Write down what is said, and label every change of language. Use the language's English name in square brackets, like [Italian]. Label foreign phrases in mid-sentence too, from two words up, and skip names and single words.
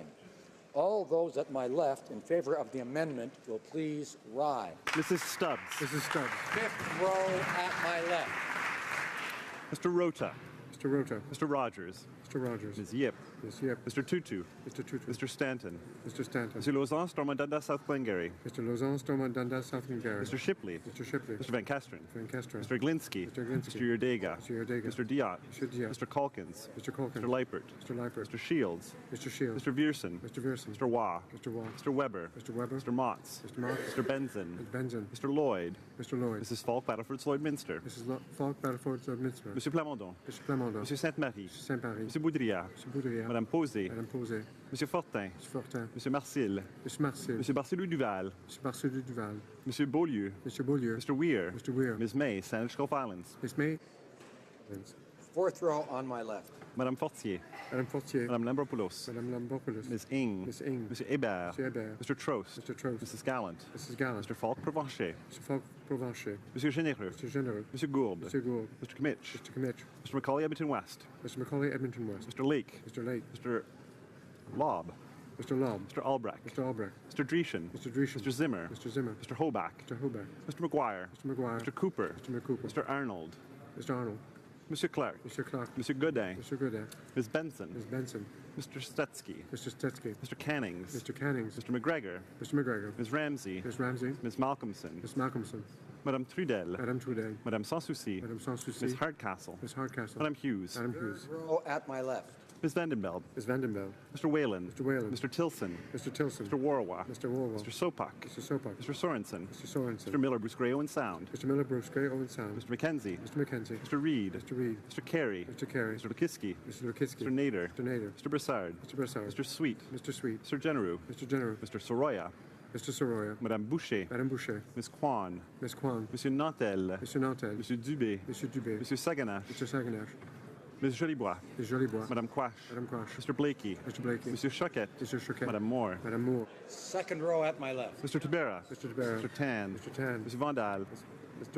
[English] All those at my left in favor of the amendment will please rise. Mrs. Stubbs. Mrs. Stubbs. Fifth row at my left. Mr. Rota. Mr. Rota. Mr. Rogers. Mr. Rogers. Ms. Yip. Ms. Yip. Mr. Tutu. Mr. Tutu. Mr. Stanton. Mr. Stanton. Monsieur Lauzon, Stormont-Dundas, South Glengarry. Mr. Lauzon, Stormont-Dundas, South Glengarry. Mr. Shipley. Mr. Shipley. Mr. Van Kesteren. Van Kesteren. Mr. Glinsky. Mr. Glinsky. Mr. Yerdega. Mr. Yerdega. Mr. Diot. Mr. Diot. Mr. Calkins. Mr. Calkins. Mr. Leipert. Mr. Leipert. Mr. Shields. Mr. Shields. Mr. Viersen. Mr. Viersen. Mr. Waugh. Mr. Waugh. Mr. Weber. Mr. Weber. Mr. Motz. Mr. Motz. Mr. Benson. Mr. Benson. Mr. Lloyd. Mr. Lloyd. Mrs. Falk, Battleford, Lloydminster. Mrs. Falk, Battleford, Lloydminster. Monsieur Plamondon. Mr. Plamondon. Monsieur Sainte-Marie. Mr. Saint-Marie. Monsieur Boudria. Mr. Boudria. Madame Posé. Madame Posé. Monsieur Fortin. Mr. Fortin. Monsieur Marcil. Mr. Marcil. Monsieur Barcelou-Duval. Mr. Barcelou-Duval. Monsieur Beaulieu. Mr. Beaulieu. Mr. Weir. Mr. Weir. Ms. May, Sandwich Gulf Islands. Ms. May. Fourth row on my left. Madame Fortier. Madame Fortier. Madame Lambropoulos. Madame Lambropoulos. Ms. Ing. Ms. Ing. Monsieur Hébert. Monsieur Hébert. Mr. Trost. Mr. Trost. Mrs. Gallant. Mrs. Gallant. Mr. Falk Provencher. Mr. Falk Provencher. Monsieur Généreux. Mr. Généreux. Monsieur Gourde. Monsieur Gourde. Mr. Kmitch. Mr. Kmitch. Mr. Macaulay Edmonton West. Mr. Macaulay Edmonton West. Mr. Lake. Mr. Lake. Mr. Lobb. Mr. Lobb. Mr. Albrecht. Mr. Albrecht. Mr. Dreeshen. Mr. Dreeshen. Mr. Zimmer. Mr. Zimmer. Mr. Hoback. Mr. Hoback. Mr. McGuire. Mr. McGuire. Mr. Cooper. Mr. McCooper. Mr. Arnold. Mr. Arnold. Monsieur Clark. Mr. Clark. Monsieur Godin. Mr. Godin. Ms. Benson. Ms. Benson. Mr. Stetsky. Mr. Stetsky. Mr. Cannings. Mr. Cannings. Mr. McGregor. Mr. McGregor. Ms. Ramsey. Ms. Ramsey. Ms. Malcolmson. Ms. Malcolmson. Madame Trudel. Madame Trudel. Madame Sanssouci. Madame Sanssouci. Ms. Hardcastle. Ms. Hardcastle. Madame Hughes. Madame Hughes. Row at my left. Ms. Vandenbeld. Ms. Vandenbeld. Mr. Whalen. Mr. Whalen. Mr. Tilson. Mr. Tilson. Mr. Warwa. Mr. Warwell. Mr. Sopak. Mr. Sopak. Mr. Sorensen. Mr. Sorensen. Mr. Miller, Bruce Gray, Owen Sound. Mr. Miller, Bruce Gray, Owen Sound. Mr. McKenzie. Mr. McKenzie. Mr. Reed. Mr. Reed. Mr. Carey. Mr. Carey. Mr. Lukiski. Mr. Lukiski. Mr. Nader. Mr. Nader. Mr. Broussard. Mr. Broussard. Mr. Sweet. Mr. Sweet. Mr. Genereux. Mr. Genereux. Mr. Soroya. Mr. Soroya. Madame Boucher. Madame Boucher. Ms. Kwan. Ms. Kwan. Monsieur Nantel. Monsieur Nantel. Monsieur Dubé. Monsieur Dubé. Monsieur Saganache. Mr. Saganache. Ms. Jolibois. Ms. Jolibois. Madame Quash. Madame Quash. Mr. Blakey. Mr. Blakey. Monsieur Choquette. Mr. Choquette. Madame Moore. Madame Moore. Second row at my left. Mr. Tabera. Mr. Tabera. Mr. Tan. Mr. Tan. Mr. Vandal.